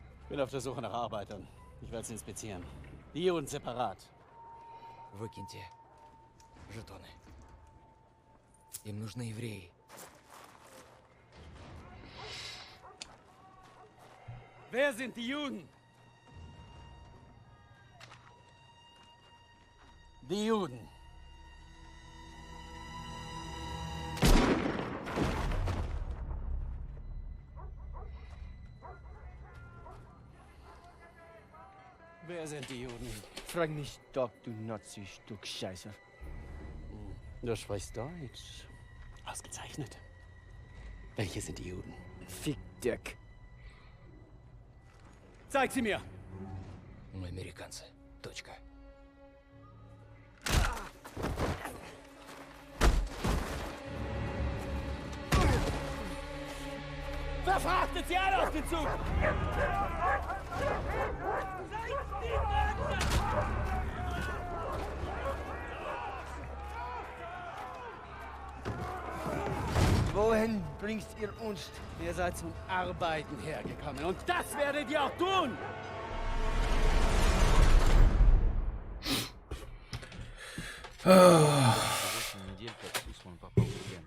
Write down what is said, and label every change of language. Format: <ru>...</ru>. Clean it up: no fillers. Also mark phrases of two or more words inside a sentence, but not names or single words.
<de>Bin auf der Suche nach Arbeitern. Ich werde sie inspizieren. Die Juden separat.</de> <ru>Выкиньте жетоны. Им нужны евреи.</ru> <de>Wer sind die Juden? Die Juden. Wer sind die Juden? Frag mich doch, du Nazi-Stück Scheiße. Du sprichst Deutsch. Ausgezeichnet. Welche sind die Juden? Fick Dirk. Zeig sie mir!</de> <ru>Мы американцы. Точка.</ru> <de>Verfrachtet sie alle auf den Zug! Wohin bringt ihr uns? Ihr seid zum Arbeiten hergekommen und das werdet ihr auch tun!</de> <ru>За 8 недель, как Сусман попал в плен.</ru>